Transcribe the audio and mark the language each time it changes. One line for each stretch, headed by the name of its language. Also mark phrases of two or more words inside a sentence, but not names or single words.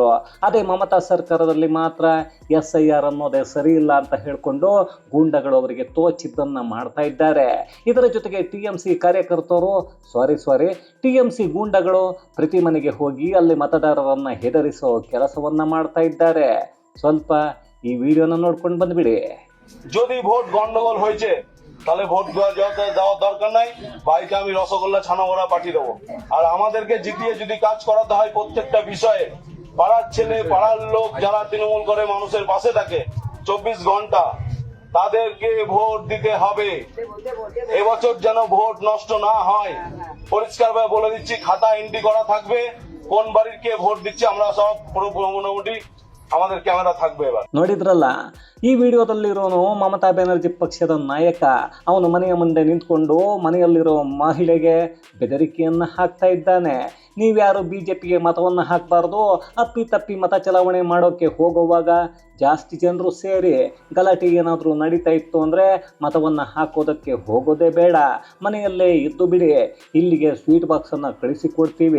Kannada: ಅದೇ ಮಮತಾ ಸರ್ಕಾರದಲ್ಲಿ ಮಾತ್ರ SIR ಅನ್ನೋದೇ ಸರಿ ಇಲ್ಲ ಅಂತ ಹೇಳಿಕೊಂಡು ಗೂಂಡಗಳು ಅವರಿಗೆ ತೋಚಿದ್ದನ್ನು ಮಾಡ್ತಾ ಇದ್ದಾರೆ. ಇದರ ಜೊತೆಗೆ TMC ಕಾರ್ಯಕರ್ತರು TMC ಗೂಂಡಗಳು ಪ್ರತಿ ಮನೆಗೆ ಹೋಗಿ ಅಲ್ಲಿ ಮತದಾರರನ್ನು ಹೆದರಿಸೋ ಕೆಲಸವನ್ನ ಮಾಡ್ತಾ ಇದ್ದಾರೆ. ಸ್ವಲ್ಪ ಈ ವಿಡಿಯೋನ ನೋಡ್ಕೊಂಡು ಬಂದ್ಬಿಡಿ.
Bangla: যদি ভোট গন্ডগোল হয়েছে তাহলে ভোট দেওয়ার দরকার নাই, বাইকে আমি রসগোল্লা ছানা ভরা পাঠিয়ে দেবো। আর আমাদেরকে জিতিয়ে যদি কাজ করাতে হয় প্রত্যেকটা বিষয়ে, পাড়ার ছেলে পাড়ার লোক যারা তৃণমূল করে মানুষের পাশে থাকে 24 ঘন্টা তাদেরকে ভোট দিতে হবে। এবছর যেন ভোট নষ্ট না হয়, পরিষ্কারভাবে বলে দিচ্ছি, খাতা এন্ট্রি করা থাকবে কোন বাড়ির কে ভোট দিচ্ছে, আমরা সব মোটামুটি আমাদের ক্যামেরা থাকবে। এবার
Kannada: ನೋಡಿದ್ರಲ್ಲ, ಈ ವಿಡಿಯೋದಲ್ಲಿರೋನು ಮಮತಾ ಬ್ಯಾನರ್ಜಿ ಪಕ್ಷದ ನಾಯಕ. ಅವನು ಮನೆಯ ಮುಂದೆ ನಿಂತ್ಕೊಂಡು ಮನೆಯಲ್ಲಿರೋ ಮಹಿಳೆಗೆ ಬೆದರಿಕೆಯನ್ನು ಹಾಕ್ತಾ ಇದ್ದಾನೆ. ನೀವ್ಯಾರು BJPಗೆ ಮತವನ್ನು ಹಾಕಬಾರ್ದು, ಅಪ್ಪಿತಪ್ಪಿ ಮತ ಚಲಾವಣೆ ಮಾಡೋಕ್ಕೆ ಹೋಗುವಾಗ ಜಾಸ್ತಿ ಜನರು ಸೇರಿ ಗಲಾಟೆ ಏನಾದರೂ ನಡೀತಾ ಇತ್ತು ಅಂದರೆ ಮತವನ್ನು ಹಾಕೋದಕ್ಕೆ ಹೋಗೋದೇ ಬೇಡ, ಮನೆಯಲ್ಲೇ ಇದ್ದು ಬಿಡಿ, ಇಲ್ಲಿಗೆ ಸ್ವೀಟ್ ಬಾಕ್ಸನ್ನು ಕಳಿಸಿಕೊಡ್ತೀವಿ.